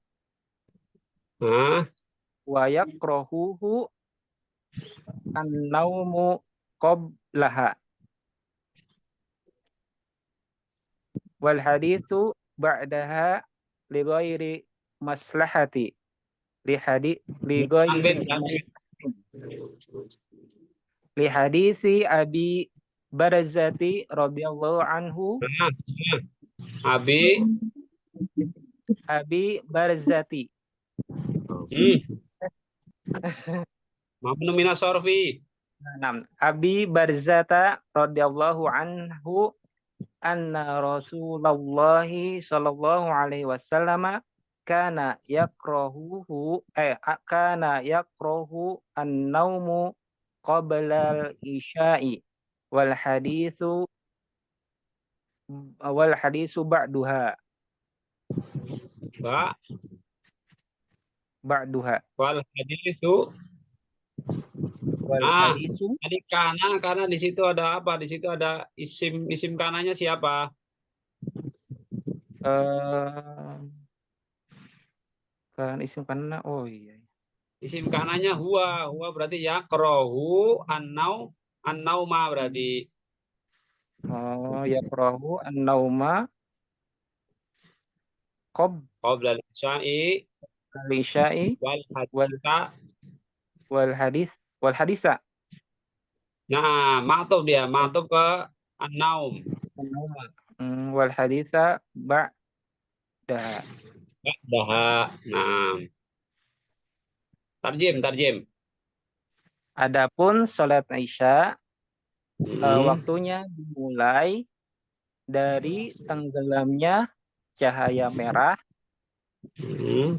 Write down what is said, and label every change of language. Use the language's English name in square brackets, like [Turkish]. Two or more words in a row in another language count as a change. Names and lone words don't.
[Arabic] ويكرهه النوم قبلها والحديث بعدها لغير مصلحة لحديث أبي برزة رضي الله عنه. Abi Barzati. ممنوع من الصرف. أبي برزة رضي الله عنه أن رسول الله صلى الله عليه وسلم كان يكره النوم قبل العشاء والحديث بعدها. والحديث [Indonesian] tadi karena di situ ada apa? Di situ ada isim kananya siapa? Kan [Arabic] اسم كان, [Indonesian] oh iya. Isim kananya huwa berarti [Arabic] يكره النوم [Indonesian] berarti. [Arabic] Oh, يكره النوم قبل العشاء والحديث [Indonesian] Nah, ma'tuf dia, ma'tuf ke an-naum. [Arabic] النوم. والحديث بعدها. [Indonesian] Daha. Nah, tarjim. Adapun salat Isya Hmm. waktunya dimulai dari tenggelamnya cahaya merah Hmm.